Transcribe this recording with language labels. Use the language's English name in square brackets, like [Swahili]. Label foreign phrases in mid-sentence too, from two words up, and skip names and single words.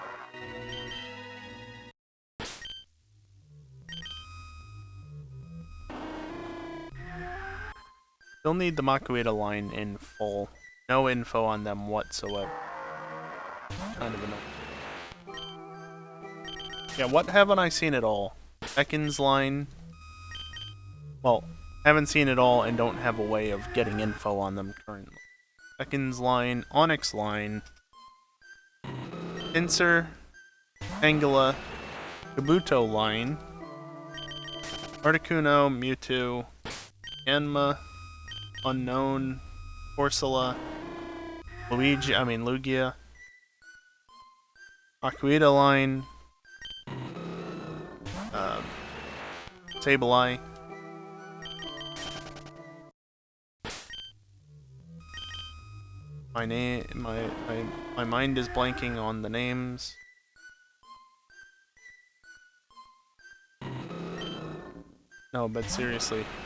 [English] Still need the Makuita line in full. No info on them whatsoever. Kind of annoying. Yeah, what haven't I seen at all? Ekans line. Well, haven't seen it all and don't have a way of getting info on them currently. Ekans line, Onyx line, Pinsir, Tangela, Kabuto line, Articuno, Mewtwo, Yanma, Unknown, Corsola, Lugia, Makuita line, Sableye, my mind is blanking on the names. No, but seriously.